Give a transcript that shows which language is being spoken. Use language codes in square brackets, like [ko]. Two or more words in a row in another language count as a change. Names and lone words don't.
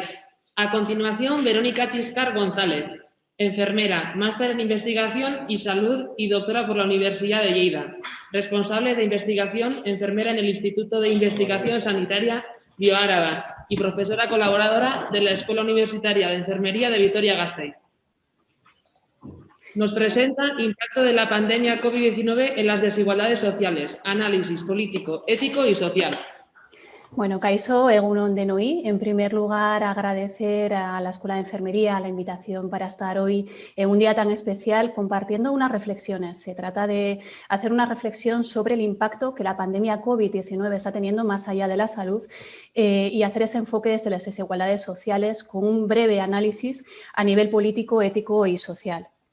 [es] A continuación, Verónica Tiscar González, enfermera, máster en investigación y salud y doctora por la Universidad de Lleida, responsable de investigación, enfermera en el Instituto de Investigación Sanitaria Bioáraba y profesora colaboradora de la Escuela Universitaria de Enfermería de Vitoria-Gasteiz. Nos presenta impacto de la pandemia COVID-19 en las desigualdades sociales, análisis político, ético y social. [eu] Bueno, Kaixo, egun on denoi. [es] En primer lugar, agradecer a la Escuela de Enfermería la invitación para estar hoy en un día tan especial compartiendo unas reflexiones. Se trata de hacer una reflexión sobre el impacto que la pandemia COVID-19 está teniendo más allá de la salud y hacer ese enfoque desde las desigualdades sociales con un breve análisis a nivel político, ético y social.